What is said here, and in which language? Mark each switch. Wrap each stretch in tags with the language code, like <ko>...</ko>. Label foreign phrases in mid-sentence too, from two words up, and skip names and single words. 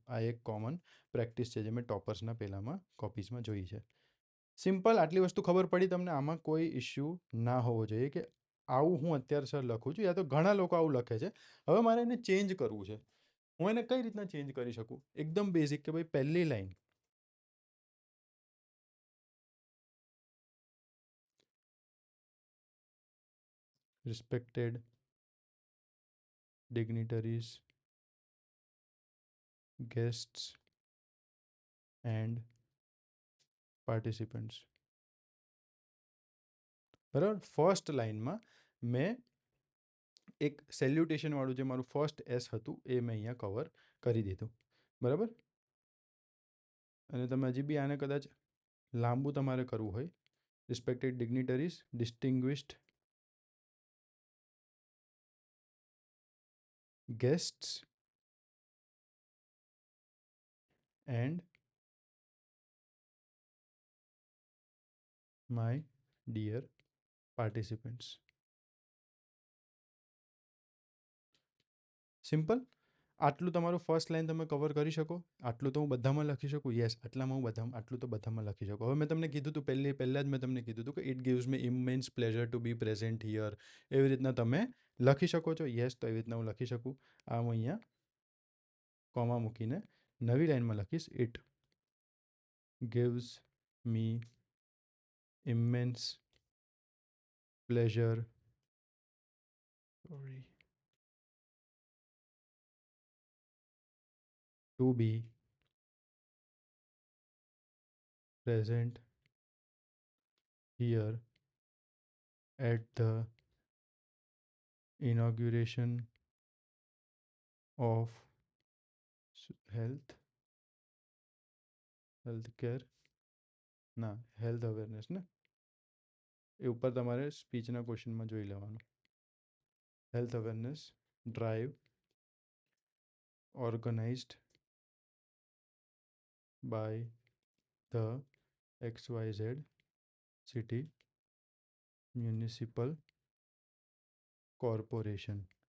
<gu>આ એક કોમન પ્રેક્ટિસ છે જે મેં ટોપર્સના પહેલાંમાં કોપીઝમાં જોઈ છે. સિમ્પલ, આટલી વસ્તુ ખબર પડી તમને, આમાં કોઈ ઇશ્યુ ના હોવો જોઈએ કે આવું હું અત્યારે સર લખું છું, યા તો ઘણા લોકો આવું લખે છે. હવે મારે એને ચેન્જ કરવું છે. હું એને કઈ રીતના ચેન્જ કરી શકું? એકદમ બેઝિક કે ભાઈ પહેલી લાઈન</gu> <en>respected dignitaries, guests and participants.</en> <gu>બરાબર, ફર્સ્ટ લાઇનમાં મેં એક સેલ્યુટેશનવાળું જે મારું ફર્સ્ટ એસ હતું એ મેં અહીંયા કવર કરી દીધું. બરાબર, અને તમે હજી બી આને કદાચ લાંબુ તમારે કરવું હોય,</gu> <en>respected dignitaries, distinguished guests and my dear participants.</en> <gu>સિમ્પલ, આટલું તમારું ફર્સ્ટ લાઈન તમે કવર કરી શકો. આટલું તો હું બધામાં લખી શકું. યસ, આટલામાં હું બધામાં, આટલું તો બધામાં લખી શકું. હવે મેં તમને કીધું હતું પહેલાં જ મેં તમને કીધું હતું કે</gu> <en>It gives me immense pleasure to be present here.</en> <gu>એવી રીતના તમે લખી શકો છો. યસ, તો એવી રીતના હું લખી શકું. આ હું અહીંયા કોમા મૂકીને નવી લાઈનમાં લખીશ.</gu> <en>ઇટ gives me immense pleasure to be present here at the inauguration of healthcare</en> <gu>ના</gu> <en>health awareness</en> <gu>ને એ ઉપર તમારે સ્પીચના ક્વેશ્ચનમાં જોઈ લેવાનું.</gu> <en>Health awareness drive organized by the XYZ City Municipal Corporation.</en>